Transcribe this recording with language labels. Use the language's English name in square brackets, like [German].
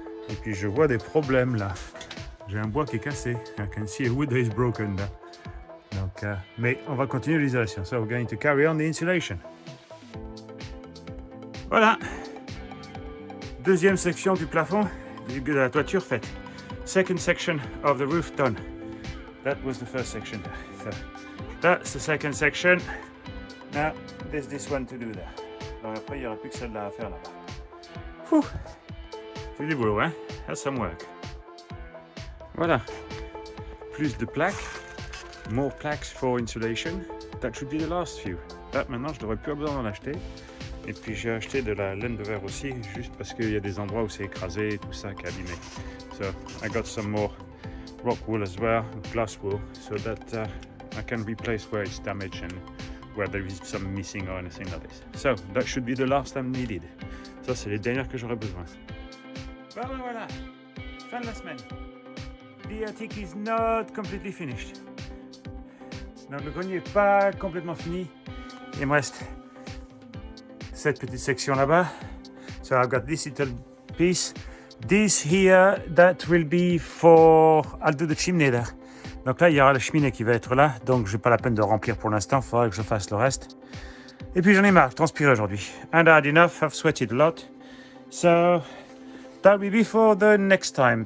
[French] Et puis je vois des problèmes là. J'ai un bois qui est cassé. [English] I can see a wood that is broken là. [French] Donc, mais on va continuer l'isolation. [English] So we're going to carry on the insulation. [French] Voilà. Deuxième section du plafond de la toiture faite. [English] Second section of the roof done. That was the first section. So that's the second section. Now there's this one to do there. [French] Alors après il n'y aura plus que celle-là à faire là-bas. C'est du boulot, hein? [English] That's some work. [French] Voilà. Plus de plaques. [English] More plaques for insulation. That should be the last few. [French] Là, maintenant, je n'aurais plus besoin d'en acheter. Et puis, j'ai acheté de la laine de verre aussi, juste parce qu'il y a des endroits où c'est écrasé et tout ça qui est abîmé. [English] So, I got some more rock wool as well, glass wool, so that I can replace where it's damaged and where there is some missing or anything like this. So, that should be the last I'm needed. [French] Ça, c'est les dernières que j'aurais besoin. Voilà. Fin de la semaine. [English] The attic is not completely finished. [French] Donc le grenier n'est pas complètement fini. Il me reste cette petite section là-bas. [English] So I've got this little piece. This here, that will be for... I'll do the chimney there. [French] Donc là, il y aura la cheminée qui va être là. Donc, je n'ai pas la peine de remplir pour l'instant. Il faudra que je fasse le reste. Et puis, j'en ai marre. Je transpire aujourd'hui. [English] And I had enough. I've sweated a lot. So, that will be for the next time.